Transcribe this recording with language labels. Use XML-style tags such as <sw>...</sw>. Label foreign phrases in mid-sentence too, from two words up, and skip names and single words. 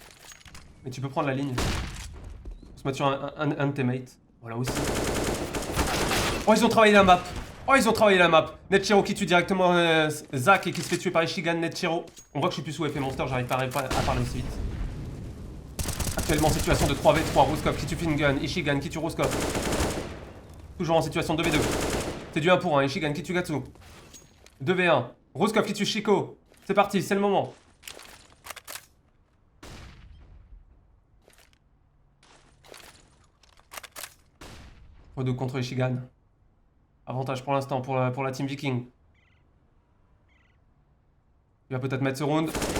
<fr>Mais tu peux prendre la ligne. On se met sur un de tes mates. Voilà aussi. Oh, ils ont travaillé la map. Oh, ils ont travaillé la map. Netchiro qui tue directement Zach et qui se fait tuer par Ishigan. Netchiro. On voit que je suis plus sous effet monster, j'arrive pas à parler aussi vite. Actuellement, situation de 3v3. Rouskov qui tue Fingun. Ishigan qui tue Rouskov. Toujours en situation de 2v2. C'est du 1 pour 1. Ishigan qui tue Gatsu. 2v1. Rouskov qui tue Chico. C'est parti, c'est le moment. Redouk contre Ishigan. Avantage pour l'instant pour la Team Viking. Il va peut-être mettre ce round.</fr>